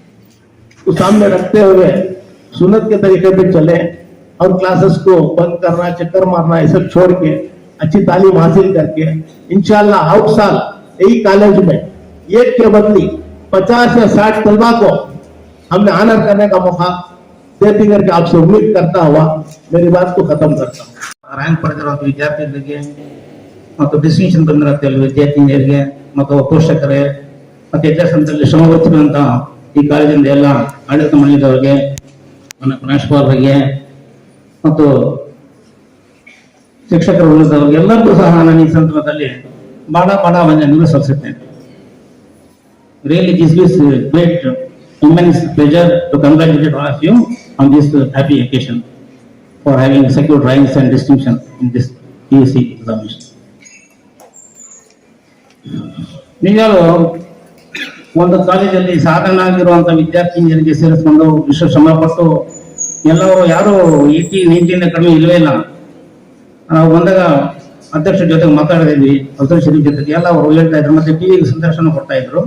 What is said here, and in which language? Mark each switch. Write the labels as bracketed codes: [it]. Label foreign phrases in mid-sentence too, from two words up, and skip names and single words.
[hi] को सामने रखते हुए सुन्नत के तरीके पे चले, और क्लासेस को बंद करना, चक्कर मारना, ये सब छोड़ के अच्छी तालीम हासिल करके इंशाल्लाह हर साल यही कॉलेज में एक के बदली 50 या 60 तलबा को हमने ऑनर करने का मौका देते करके आपसे उम्मीद करता हुआ मेरी बात को खत्म करता हूँ। [kn] ರ್ಯಾಂಕ್ ಪಡೆದಿರುವಂಥ ವಿದ್ಯಾರ್ಥಿಗಳಿಗೆ ಮತ್ತು ಡಿಸ್ಟಿಂಕ್ಷನ್ ಬಂದಿರುವಂಥ ವಿದ್ಯಾರ್ಥಿನಿಯರಿಗೆ ಮತ್ತು ಪೋಷಕರೇ ಮತ್ತು ಹೆಚ್ಚಿನ ಸಂಖ್ಯೆಯಲ್ಲಿ ಶ್ರಮವಹಿಸಿರುವಂತಹ ಈ ಕಾಲೇಜಿನ ಎಲ್ಲ ಆಡಳಿತ ಮಂಡಳಿಯವರಿಗೆ, ನನ್ನ ಪ್ರಾಂಶುಪಾಲರಿಗೆ ಮತ್ತು ಶಿಕ್ಷಕರ ವೃಂದದವರಿಗೆ ಎಲ್ಲರಿಗೂ ಸಹ ನಾನು ಈ ಸಂದರ್ಭದಲ್ಲಿ ಬಹಳ ವಂದನೆಯನ್ನು ಸಲ್ಲಿಸುತ್ತೇನೆ. [en] Really, this is great immense pleasure to congratulate all of you on this happy occasion for having secured ranks and distinction in this PUC examination. [kn] ನಿಜವಾಗ್ಲೂ ಒಂದು ಕಾಲೇಜಲ್ಲಿ ಸಾಧನೆ ಆಗಿರುವಂತ ವಿದ್ಯಾರ್ಥಿನಿಯರಿಗೆ ಸೇರಿಸಿಕೊಂಡು ವಿಶ್ವ ಶ್ರಮ ಪಟ್ಟು ಎಲ್ಲರೂ ಯಾರು 18-19 ಕಡಿಮೆ ಇಲ್ಲವೇ ಇಲ್ಲ. ನಾವು ಬಂದಾಗ ಅಧ್ಯಕ್ಷರ ಜೊತೆಗೆ ಮಾತಾಡಿದ್ವಿ, ಅಬ್ದುಲ್ ಶರೀಫ್ ಜೊತೆಗೆ ಎಲ್ಲ ಅವರು ಹೇಳ್ತಾ ಇದ್ರು, ಮತ್ತೆ ಟಿವಿಗೆ ಸಂದರ್ಶನ ಕೊಡ್ತಾ ಇದ್ರು.